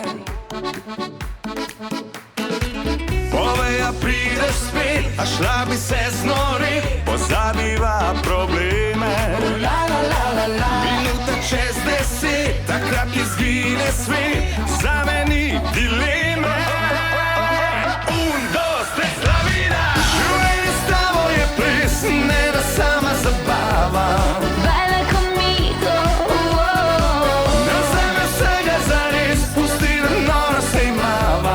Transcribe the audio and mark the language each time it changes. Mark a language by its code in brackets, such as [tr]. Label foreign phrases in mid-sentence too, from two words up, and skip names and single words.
[sl] Povej, a prideš spet, a šla bi se znorit, pozabiva probleme. Minuta čez 10, takrat izgine svet, zame ni dileme. [es] Un, dos, tres, la vida. [sl] Življenje s tabo je ples, ne da sama zabava. [es] Baila conmigo, [sl] Ne vzame vsega zares, pusti, da noro se imava.